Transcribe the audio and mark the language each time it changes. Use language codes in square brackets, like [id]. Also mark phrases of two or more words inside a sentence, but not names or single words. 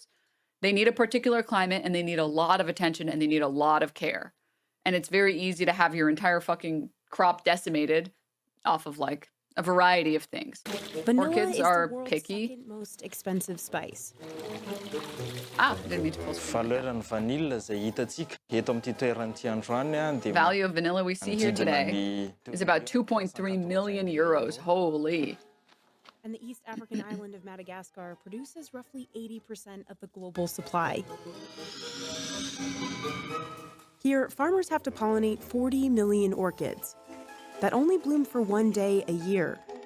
[en] They need a particular climate and they need a lot of attention and they need a lot of care. And it's very easy to have your entire fucking crop decimated off of like a variety of things. Vanilla Orchids is are the world's picky. second most expensive spice. I didn't mean to post. [mg] Valoran'ny vanilla izay hitantsika eto amin'ity toerana androany dia [en] Value of vanilla we see here today is about 2.3 million euros. Holy. And the East African island of Madagascar produces roughly 80% of the global supply. Here, farmers have to pollinate 40 million orchids that only bloom for one day a year.